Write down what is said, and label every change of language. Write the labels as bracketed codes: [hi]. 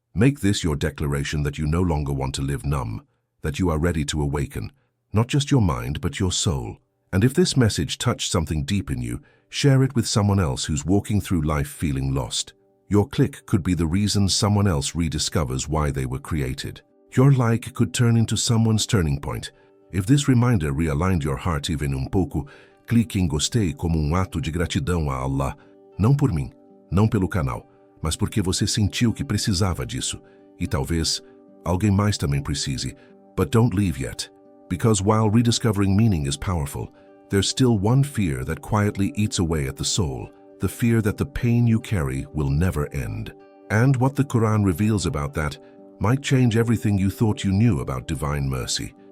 [en] Make this your declaration that you no longer want to live numb, that you are ready to awaken, not just your mind, but your soul. And if this message touched something deep in you, share it with someone else who's walking through life feeling lost. Your click could be the reason someone else rediscovers why they were created. Your like could turn into someone's turning point. If this reminder realigned your heart even [pt] pouco, clique em gostei como ato de gratidão a Allah. Não por mim, não pelo canal, mas porque você sentiu que precisava disso. E talvez alguém mais também precise. [en] But don't leave yet. Because while rediscovering meaning is powerful, there's still one fear that quietly eats away at the soul, the fear that the pain you carry will never end. And what the Quran reveals about that might change everything you thought you knew about divine mercy.